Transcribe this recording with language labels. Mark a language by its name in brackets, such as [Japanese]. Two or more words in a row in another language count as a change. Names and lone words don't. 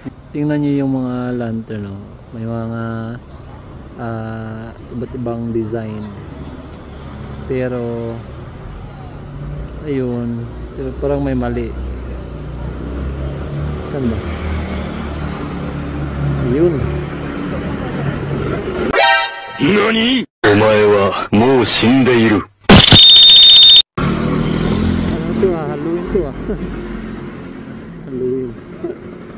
[Filipino] Tingnan nyo yung mga lantern oh. May mga iba't ibang design. Pero ayun, pero parang may mali. Saan ba? Ayun. NANI?! [Japanese] お前はもう死んでいる。 [Filipino] Ano to ah? Halloween to ah. Halloween.